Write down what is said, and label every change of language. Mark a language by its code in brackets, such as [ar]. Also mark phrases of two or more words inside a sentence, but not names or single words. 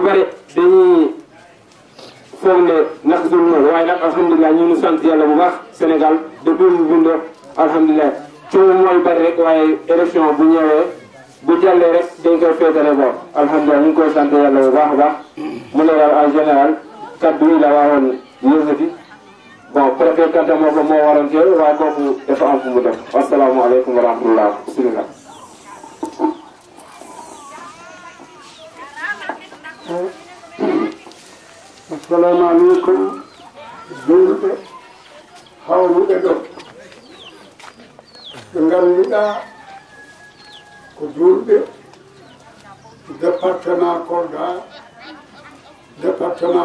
[wo] bare dañuy foog ne nag dul noonu waaye nag alhamdulilah ñu ngi sant yàlla bu baax Sénégal depuis mu bindoo alhamdulilah coow mooy bari rek waaye élection bu ñëwee bu jàllee rek dañ koy féetale boor alhamdulilah ñu ngi koy sant yàlla bu baax a baax mu ne daal [fr] en général [wo] kaddu yi la waawoon yëngati [fr] bon préfet [wo] Kanta moo ko moo waroon teew waaye kooku dafa am fu mu def [ar] السلام عليكم ورحمة الله بسم الله [ff] assalamualeykum julɓe hawruɓe ɗo ɓe ngannduɗa ko julɓe département Kolda département